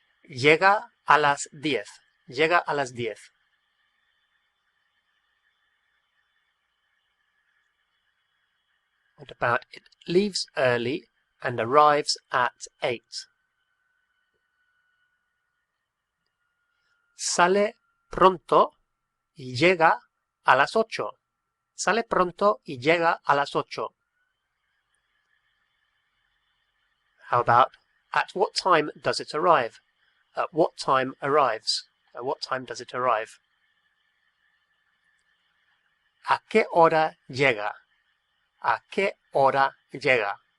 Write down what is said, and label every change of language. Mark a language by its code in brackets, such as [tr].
[es] Llega a las 10. Llega a las 10. [en] What about it leaves early and arrives at 8? [es] Sale pronto y llega a las 8. Sale pronto y llega a las 8. [en] How about at what time does it arrive? At what time arrives? At what time does it arrive? [es] ¿A qué hora llega? ¿A qué hora llega?